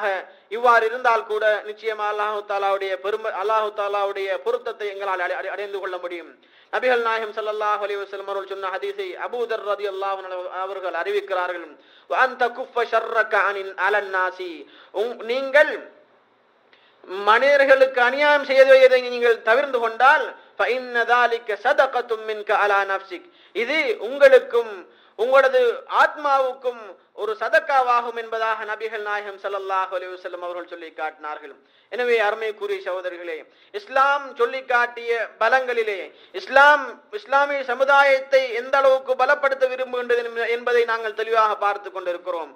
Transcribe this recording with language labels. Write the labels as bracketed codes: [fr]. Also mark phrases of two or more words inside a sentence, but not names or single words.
[ta] இவ்வாறு இருந்தால் கூட நிச்சயமா [ar] الله تعالى [ta] பொருத்தத்தை எங்களால் அடைந்து கொள்ள முடியும். நபிகள் நாயகம் [ar] صلى الله عليه وسلم [ta] அவர்கள் சொன்ன ஹதீஸை அபூ தர் [ar] رضي الله عنه [ta] அவர்கள் அறிவிக்கிறார்கள். [ar] وأنت كف شرك على الناس, [ta] நீங்கள் மனிதர்களுக்கு அநியாயம் செய்வதை நீங்கள் தவிர்த்து கொண்டால் [ar] فإن ذلك صدقة منك على نفسك, [ta] இது உங்களுக்கும் உங்களது ஆத்மாவுக்கும் ஒரு சதக்காவாகும் என்பதாக நபிகள் நாயகம் [ar] صلى الله عليه وسلم [ta] அவர்கள் சொல்லி காட்டினார்கள். எனவே அருமைக்குரிய சகோதரர்களே, இஸ்லாம் சொல்லி காட்டிய பலங்களிலே இஸ்லாமிய சமுதாயத்தை எந்த அளவுக்கு பலப்படுத்த விரும்புகின்றது என்பதை நாங்கள் தெளிவாக பார்த்து கொண்டிருக்கிறோம்.